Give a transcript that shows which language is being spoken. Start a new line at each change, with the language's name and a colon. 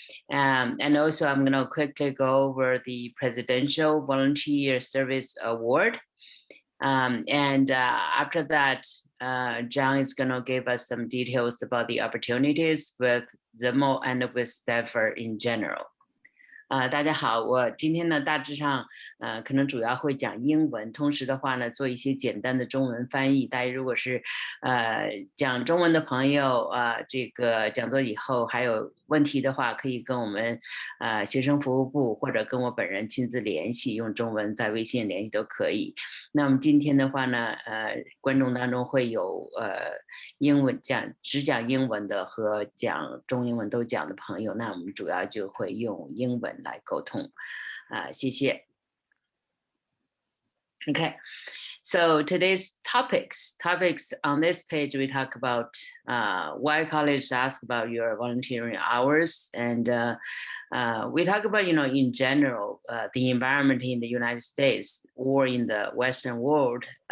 English: And also I'm going to quickly go over the Presidential Volunteer Service Award. And after that, John is going to give us some details about the opportunities with ZIML and with ZIFR in general.
Chinese: 大家好，我今天呢大致上可能主要会讲英文，同时的话呢做一些简单的中文翻译。大家如果是讲中文的朋友这个讲座以后还有问题的话，可以跟我们学生服务部或者跟我本人亲自联系，用中文在微信联系都可以。那么今天的话呢观众当中会有英文只讲英文的和讲中英文都讲的朋友，那我们主要就会用英文来沟通。谢谢。
English: Okay, so today's topics on this page, we talk about why colleges ask about your volunteering hours, and we talk about, in general, the environment in the United States or in the Western world.